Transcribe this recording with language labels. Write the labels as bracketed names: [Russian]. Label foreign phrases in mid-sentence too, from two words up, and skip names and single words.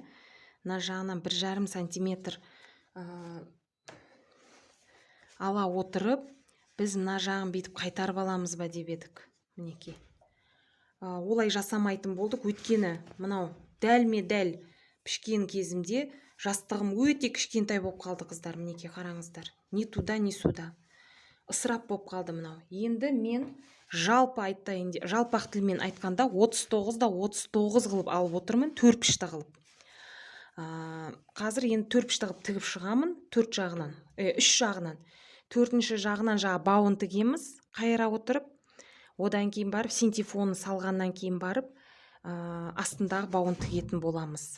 [Kazakh] Мына жағынан 1,5 сантиметр ала отырып, біз мына жағын бетіп қайтарып аламыз ба деп едік. Мінекей. Олай жасамайтын болдық, өткені мынау дәлме-дәл пішкен кезімде жастығым өте кішкентай болып қалды, қыздар. Мінекей, қараңыздар. [Russian] Ни туда, ни сюда. [Kazakh] Ысырап болып қалды мынау. Енді мен жалпақ тілмен айтқанда 39-да 39 қылып алып отырмын, 4 пішті қылып. Қазір енді 4 пішті қылып тігіп шығамын, 3 жағынан. 4-ші жағынан жаңа бауын тігеміз, қайыра отырып, одан кейін барып синтефоны салғаннан кейін барып астындағы бауын тігетін боламыз.